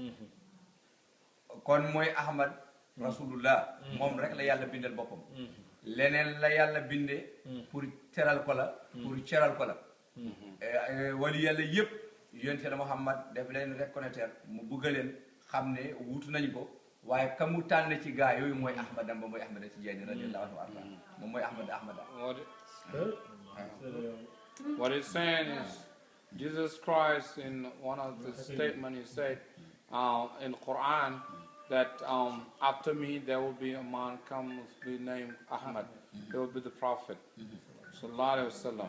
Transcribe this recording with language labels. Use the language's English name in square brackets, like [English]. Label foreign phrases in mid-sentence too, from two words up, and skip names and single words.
[Wolof] kon mooy ahmad rasulullah moom rek la yàlla bindal boppam leneen la yàlla binde pour teral ko la pour ceral ko la wali yàlla yëpp yonent la Muhammad daf leen reconnaître mu bëgg leen xam ne wuutu nañ ko waaye ka mu tànn ci gaa yooyu mooy ahmadam ba mooy ahmad tijaani [Arabic] رضي الله عنه [Wolof] arda moom mooy ahmada [English] what it's saying is Jesus Christ in one of the statements he said in Quran that after me there will be a man come be named Ahmad. He will be the prophet [Arabic] صلى الله عليه وسلم.